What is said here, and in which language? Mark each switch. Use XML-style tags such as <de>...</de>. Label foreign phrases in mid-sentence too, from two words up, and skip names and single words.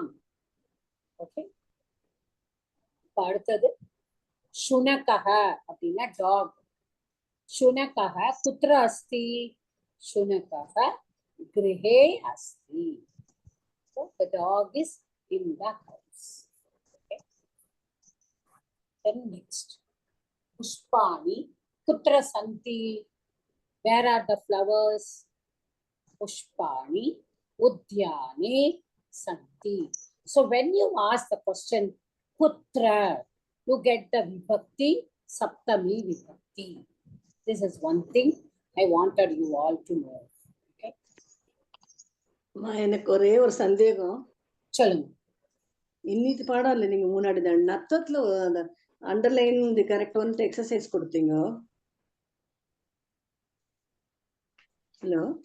<ta>ஓகே. இப்ப அடுத்தது சுனகஹ அப்படின்னா டாக்.</ta> <sa>शुनकः कुत्र अस्ति? शुनकः गृहे अस्ति.</sa> <en>So the dog is in the house. Okay. Then next.</en> <sa>पुष्पाणि कुत्र सन्ति?</sa> <en>Where are the flowers?</en> <sa>पुष्पाणि उद्याने सन्ति.</sa> <en>So when you ask the question kutra, you get the vibhakti,</en> <sa>सप्तमी विभक्ति.</sa> <en>This is one thing I wanted you all to know. Okay.</en> <ta>எனக்கு ஒரே ஒரு சந்தேகம். சொல்லுங்க. இன்னிக்கு பாடம் இல்ல, நீங்க முன்னாடி நத்தத்துல அந்த</ta> <en>underline the correct</en> <ta>வந்து எக்ஸசைஸ் கொடுத்தீங்க. ஹலோ.</ta>